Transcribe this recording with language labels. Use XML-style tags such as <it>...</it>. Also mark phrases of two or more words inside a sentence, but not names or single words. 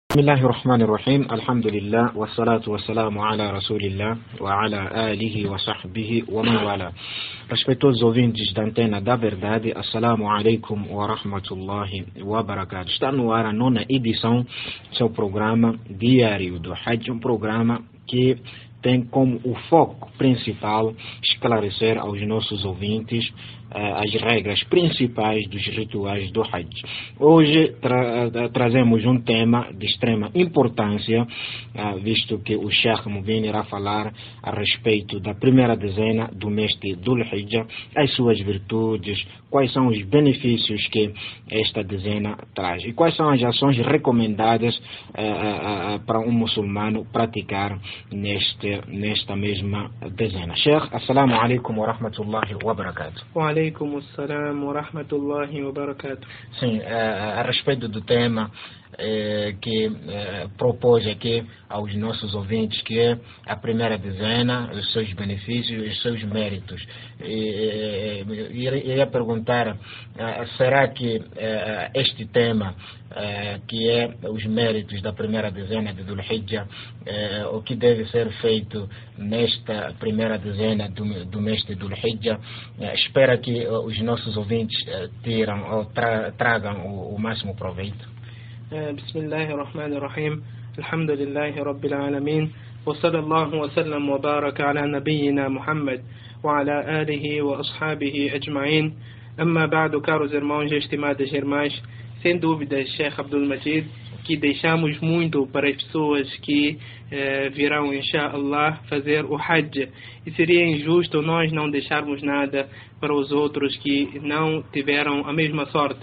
<ar>بسم الله الرحمن الرحيم الحمد لله والصلاة والسلام على رسول الله وعلى آله وصحبه ومن والاه.</ar> <pt>Respeitosos ouvintes da Antena da Verdade,</pt> <ar>السلام عليكم ورحمة الله وبركاته.</ar> <pt>Está no ar a 9ª edição do seu programa Diário do Hajj, um programa que tem como o foco principal esclarecer aos nossos ouvintes as regras principais dos rituais do Hajj. Hoje trazemos um tema de extrema importância, visto que o Sheikh Mubin irá falar a respeito da primeira dezena do mês de Dhul Hijjah, as suas virtudes, quais são os benefícios que esta dezena traz e quais são as ações recomendadas para um muçulmano praticar nesta mesma dezena.</pt> <ar>Sheikh, السلام عليكم ورحمة الله وبركاته. وعليكم السلام ورحمة الله وبركاته.</ar> <pt>Sim, a respeito do tema que propôs aqui aos nossos ouvintes, que é a primeira dezena, os seus benefícios e os seus méritos. Iria perguntar, será que este tema, que é os méritos da primeira dezena de Dhul Hijjah, o que deve ser feito nesta primeira dezena do mês de Dhul Hijjah, espera que os nossos ouvintes tragam o máximo proveito?</pt> <ar>بسم الله الرحمن الرحيم الحمد لله رب العالمين وصلى الله وسلم وبارك على نبينا محمد وعلى آله وأصحابه أجمعين أما بعد.</ar> <pt>Caros irmãos e estimadas irmãs, sem dúvida, Sheikh Abdul Majid, que deixamos muito para as pessoas que virão, inshallah, fazer o Hajj, e seria injusto nós não deixarmos nada para os outros que não tiveram a mesma sorte.</pt>